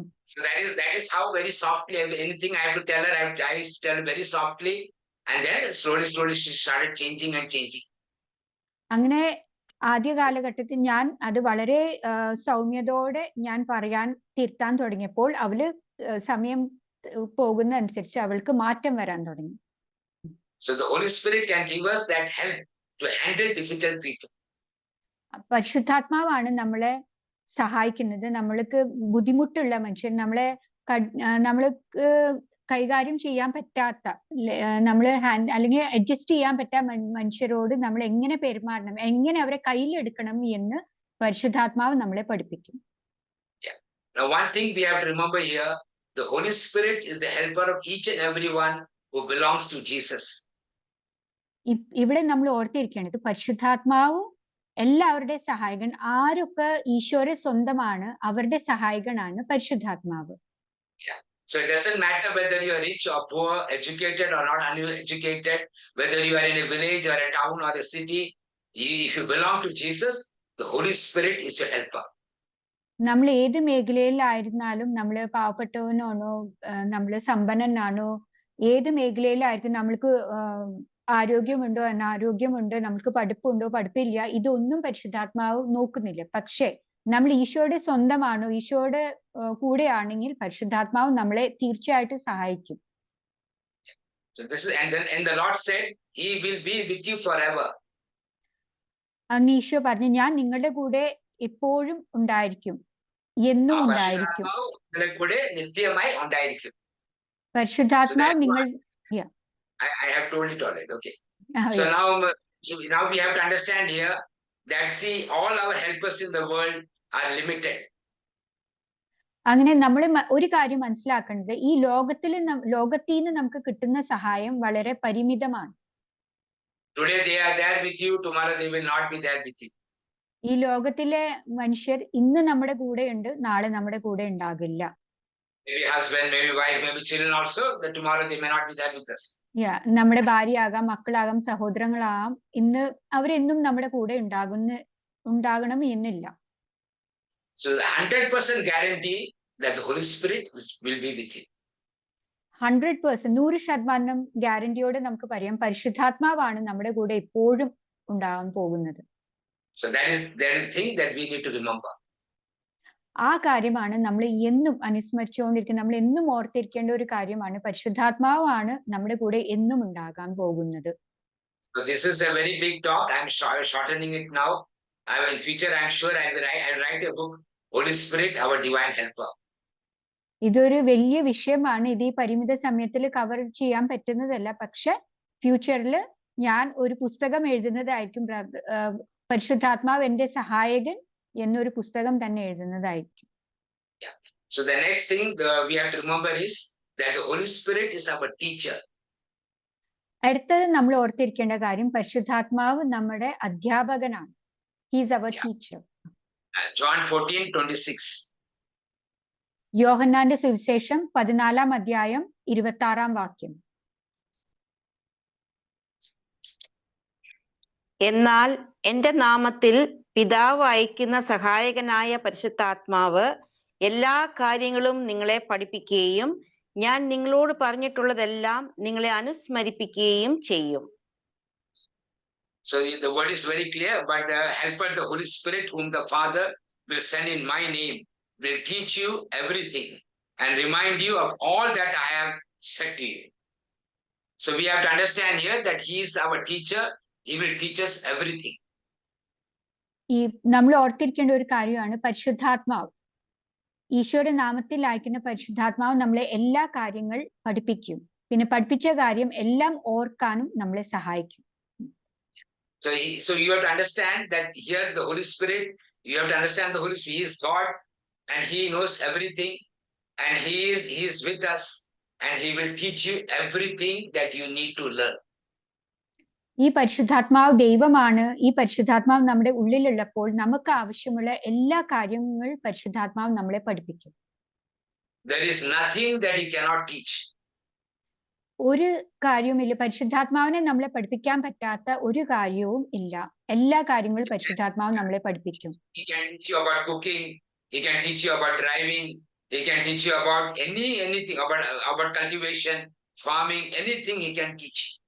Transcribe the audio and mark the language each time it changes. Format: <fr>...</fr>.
<en>So that is how very softly, anything I have to tell her, I used to tell her very softly, and then slowly she started changing.</en> <ml>അങ്ങനെ ആദ്യ കാലഘട്ടത്തിൽ ഞാൻ അത് വളരെ സൗമ്യതയോടെ ഞാൻ തിരുത്താൻ തുടങ്ങിയപ്പോൾ അവള് സമയം പോകുന്ന അനുസരിച്ച് അവൾക്ക് മാറ്റം വരാൻ തുടങ്ങി.</ml> <en>So the Holy Spirit can give us that help to handle difficult people.</en> <ml>പരിശുദ്ധാത്മാവാണ് നമ്മളെ സഹായിക്കുന്നത്, നമ്മൾക്ക് ബുദ്ധിമുട്ടുള്ള മനുഷ്യൻ, നമ്മൾക്ക് കൈകാര്യം ചെയ്യാൻ പറ്റാത്ത, അല്ലെങ്കിൽ അഡ്ജസ്റ്റ് ചെയ്യാൻ പറ്റാത്ത മനുഷ്യരോട് നമ്മൾ എങ്ങനെ പെരുമാറണം, എങ്ങനെ അവരെ കയ്യിലെടുക്കണം എന്ന് പരിശുദ്ധാത്മാവ് നമ്മളെ പഠിപ്പിക്കും.</ml> <en>Now one thing we have to remember here, the Holy Spirit is the helper of each and everyone who belongs to Jesus.</en> <ml>ഇവിടെ നമ്മൾ ഓർത്തിരിക്കേണ്ടത് പരിശുദ്ധാത്മാവ് എല്ലാവരുടെ സഹായകൻ, ആരൊക്കെ ഈശോയെ സ്വന്തമാണ് അവരുടെ സഹായകനാണ് പരിശുദ്ധാത്മാവ്.</ml> <en>So it doesn't matter whether you are rich or poor, educated or not uneducated, whether you are in a village or a town or a city, if you belong to Jesus, the Holy Spirit is your helper.</en> <ml>നമ്മൾ ഏത് മേഖലയിലായിരുന്നാലും, നമ്മൾ പാവപ്പെട്ടവനാണോ നമ്മൾ സമ്പന്നനാണോ, ഏത് മേഖലയിലായിരിക്കും, നമ്മൾക്ക് ആരോഗ്യമുണ്ടോ അനാരോഗ്യമുണ്ടോ, നമുക്ക് പഠിപ്പുണ്ടോ പഠിപ്പില്ല, ഇതൊന്നും പരിശുദ്ധാത്മാവ് നോക്കുന്നില്ല. പക്ഷേ നമ്മൾ ഈശോയുടെ സ്വന്തമാണോ, ഈശോയുടെ കൂടെയാണെങ്കിൽ പരിശുദ്ധാത്മാവ് നമ്മളെ തീർച്ചയായിട്ടും സഹായിക്കും.</ml> <en>So this is, and the Lord said, He will be with you forever.</en> <ml>അന്ന് ഈശോ പറഞ്ഞു, ഞാൻ നിങ്ങളുടെ കൂടെ എപ്പോഴും ഉണ്ടായിരിക്കും. എന്നും ആ ഉണ്ടായിരിക്കും. പരിശുദ്ധാത്മാവ് നിങ്ങളെ കൂടെ നിത്യമായി ഉണ്ടായിരിക്കും. പരിശുദ്ധാത്മാവ്</ml> <en>that's</en> <ml>നിങ്ങൾ</ml> <en>I have told it already. Okay. ആ, So yeah. now we have to understand here that see all our helpers in the world are limited.</en> <ml>അങ്ങനെ നമ്മൾ ഒരു കാര്യം മനസ്സിലാക്കേണ്ടത് ഈ ലോകത്തിൽ നിന്ന് നമുക്ക് കിട്ടുന്ന സഹായം വളരെ പരിമിതമാണ്.</ml> <en>Today they are there with you, tomorrow they will not be there with you.</en> <ml>ഈ ലോകത്തിലെ മനുഷ്യർ ഇന്ന് നമ്മുടെ കൂടെ ഉണ്ട്, നാളെ നമ്മുടെ കൂടെ ഉണ്ടാകില്ല.</ml> <en>Maybe husband, maybe wife, maybe children also, that tomorrow they may not be there with us.</en> <ml>നമ്മുടെ ഭാര്യയാകാം, മക്കളാകാം, സഹോദരങ്ങളാകാം, ഇന്ന് അവരെന്നും നമ്മുടെ കൂടെ ഉണ്ടാകണം എന്നില്ല.</ml> <en>So the 100% guarantee that the Holy Spirit will be with you.</en> <ml>100%, 100% ഗ്യാരണ്ടിയോടെ നമുക്ക് പറയാം പരിശുദ്ധാത്മാവാണ് നമ്മുടെ കൂടെ എപ്പോഴും ഉണ്ടാകാൻ പോകുന്നത്.</ml> <en>So that is the thing that we need to remember.</en> <ml>ആ കാര്യമാണ് നമ്മൾ എന്നും അനുസ്മരിച്ചുകൊണ്ടിരിക്കുന്നത്, നമ്മൾ എന്നും ഓർത്തിരിക്കേണ്ട ഒരു കാര്യമാണ്. പരിശുദ്ധാത്മാവാണ് നമ്മുടെ കൂടെ എന്നും ഉണ്ടാകാൻ പോകുന്നത്.</ml> <en>So this is a very big talk. I am shortening it now. In future I am sure I will write a book, Holy Spirit, our divine helper.</en> <ml>ഇതൊരു വലിയ വിഷയമാണ്. ഇത് ഈ പരിമിത സമയത്തിൽ കവർ ചെയ്യാൻ പറ്റുന്നതല്ല. പക്ഷെ ഫ്യൂച്ചറിൽ ഞാൻ ഒരു പുസ്തകം എഴുതുന്നതായിരിക്കും. പരിശുദ്ധാത്മാവ് എന്റെ സഹായകൻ എന്നൊരു പുസ്തകം തന്നെ എഴുതുന്നതായിരിക്കും.</ml> <en>So the next thing we have to remember is that the Holy Spirit is our teacher.</en> <ml>അടുത്തത് നമ്മൾ ഓർത്തിരിക്കേണ്ട കാര്യം പരിശുദ്ധാത്മാവ് നമ്മുടെ അധ്യാപകനാണ്.</ml> <en>He is our teacher. John 14:26.</en> <ml>യോഹന്നാന്റെ സുവിശേഷം 14 അധ്യായം 26 വാക്യം. എന്നാൽ എന്റെ നാമത്തിൽ പിതാവ് അയക്കുന്ന സഹായകനായ പരിശുദ്ധാത്മാവ് എല്ലാ കാര്യങ്ങളും നിങ്ങളെ പഠിപ്പിക്കുകയും ഞാൻ നിങ്ങളോട് പറഞ്ഞിട്ടുള്ളതെല്ലാം നിങ്ങളെ അനുസ്മരിപ്പിക്കുകയും ചെയ്യും.</ml> <en>So the word is very clear, but the helper, the Holy Spirit, whom the Father will send in my name, will teach you everything and remind you of all that I have said to you. So we have to understand here that he is our teacher. He will teach us everything.</en> <ml>ഈ നമ്മൾ ഓർത്തിരിക്കേണ്ട ഒരു കാര്യമാണ് പരിശുദ്ധാത്മാവ്. ഈശോയുടെ നാമത്തിൽ അയക്കുന്ന പരിശുദ്ധാത്മാവ് നമ്മളെ എല്ലാ കാര്യങ്ങൾ പഠിപ്പിക്കും. പിന്നെ പഠിപ്പിച്ച കാര്യം എല്ലാം ഓർക്കാനും നമ്മളെ സഹായിക്കും.</ml> <en>So you have to understand that here the Holy Spirit, you have to understand the Holy Spirit, he is God and he knows everything and he is with us and he will teach you everything that you need to learn.</en> <ml>ഈ പരിശുദ്ധാത്മാവ് ദൈവമാണ്. ഈ പരിശുദ്ധാത്മാവ് നമ്മുടെ ഉള്ളിലുള്ളപ്പോൾ നമുക്ക് ആവശ്യമുള്ള എല്ലാ കാര്യങ്ങൾ പരിശുദ്ധാത്മാവ് നമ്മളെ പഠിപ്പിക്കും.</ml> <en>There is nothing that he cannot teach.</en> <ml>ഒരു കാര്യവുമില്ല, പരിശുദ്ധാത്മാവിനെ നമ്മളെ പഠിപ്പിക്കാൻ പറ്റാത്ത ഒരു കാര്യവും ഇല്ല. എല്ലാ കാര്യങ്ങളും പരിശുദ്ധാത്മാവ് നമ്മളെ പഠിപ്പിക്കും.</ml> <en>He can teach you about cooking, he can teach you about driving, he can teach you about anything about cultivation, farming, anything he can teach.</en>